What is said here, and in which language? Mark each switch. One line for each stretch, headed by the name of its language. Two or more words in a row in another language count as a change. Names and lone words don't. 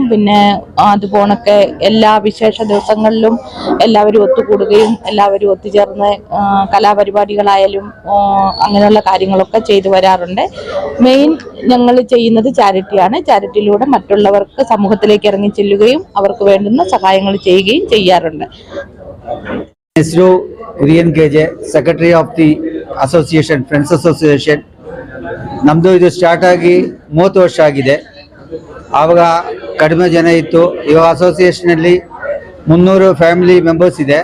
Malayalam: പിന്നെ അതുപോണൊക്കെ എല്ലാ വിശേഷ ദിവസങ്ങളിലും എല്ലാവരും ഒത്തുകൂടുകയും എല്ലാവരും ഒത്തുചേർന്ന് കലാപരിപാടികളായാലും അങ്ങനെയുള്ള കാര്യങ്ങളൊക്കെ ചെയ്തു വരാറുണ്ട്. മെയിൻ ഞങ്ങൾ ചെയ്യുന്നത് ചാരിറ്റിയാണ്. ചാരിറ്റിയിലൂടെ മറ്റുള്ളവർക്ക് സമൂഹത്തിലേക്ക് ഇറങ്ങി ചെല്ലുകയും അവർക്ക് വേണ്ടുന്ന സഹായങ്ങൾ ചെയ്യുകയും ചെയ്യാറുണ്ട്.
English: ಹೆಸರು ಕುರಿಯನ್ ಕೆಜೆ, secretary of the association, friends association.
Kannada: ನಮ್ಮದು ಇದು ಸ್ಟಾರ್ಟ್ ಆಗಿ 30 ವರ್ಷ ಆಗಿದೆ. ಆವಾಗ ಕಡಿಮೆ ಜನ ಇತ್ತು. ಇವಾಗ ಅಸೋಸಿಯೇಷನಲ್ಲಿ 300
English: family members
Kannada: ಇದೆ.